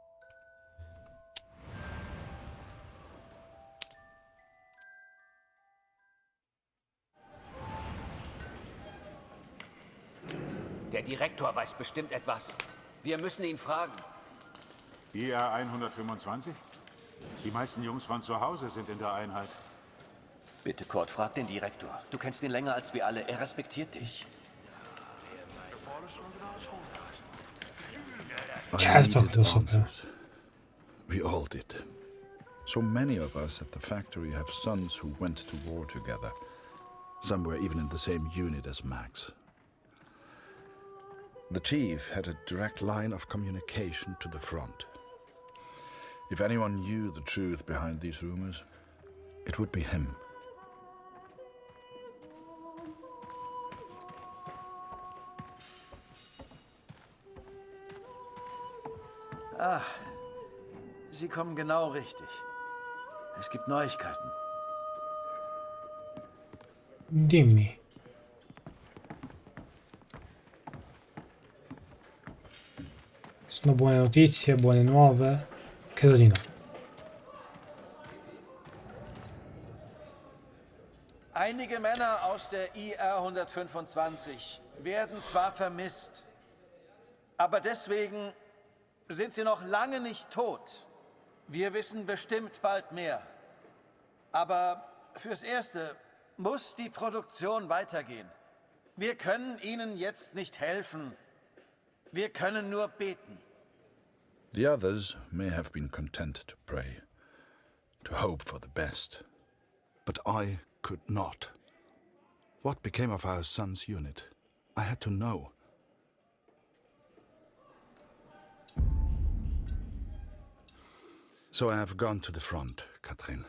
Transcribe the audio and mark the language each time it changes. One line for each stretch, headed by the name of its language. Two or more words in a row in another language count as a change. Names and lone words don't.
German: Der Direktor weiß bestimmt etwas. Wir müssen ihn fragen. IR 125? Die meisten Jungs von zu Hause sind in der Einheit. Bitte, Kurt, frag den Direktor. Du kennst ihn länger als wir alle. Er respektiert dich.
English: I
Italian: Certo che
English: needed
Italian: lo so,
English: answers. We all did. So many of us at the factory have sons who went to war together. Some were even in the same unit as Max. The chief had a direct line of communication to the front. If anyone knew the truth behind these rumors, it would be him.
German: Ah, Sie kommen genau richtig. Es gibt Neuigkeiten.
Italian: Dimmi. Sono buone notizie, buone nuove? Credo di no.
German: Einige Männer aus der IR 125 werden zwar vermisst, aber deswegen sind sie noch lange nicht tot. Wir wissen bestimmt bald mehr. Aber fürs Erste muss die Produktion weitergehen. Wir können Ihnen jetzt nicht helfen. Wir können nur beten.
English: The others may have been content to pray, to hope for the best. But I could not. What became of our son's unit? I had to know. So I have gone to the front, Katrin.